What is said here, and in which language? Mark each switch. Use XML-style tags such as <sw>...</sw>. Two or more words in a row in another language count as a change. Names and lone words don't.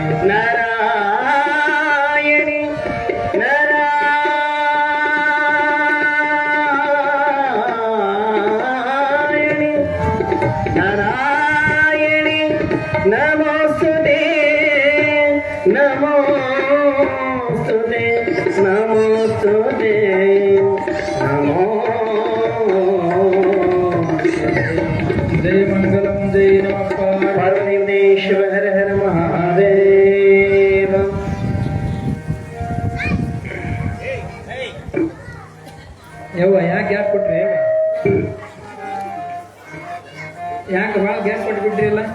<sa>ನಾರಾಯಣಿ ನಾರಾಯಣಿ ನಾರಾಯಣಿ ನಮೋಸ್ತುತೆ ನಮೋಸ್ತುತೆ ನಮೋಸ್ತುತೆ ನಮೋ. जय मंगलम जय नमः ಪಾರ್ವತೀದೇಶ್ವರ ಹರ ಹರ ಮಹಾದೇವ.</sa> <kn>ಯವ್ವ ಯಾಕೆ ಗ್ಯಾಪ್ ಕೊಟ್ರಿ? ಯಾಕೆ ಭಾಳ ಗ್ಯಾಪ್ ಕೊಟ್ಬಿಟ್ರಿ?</kn>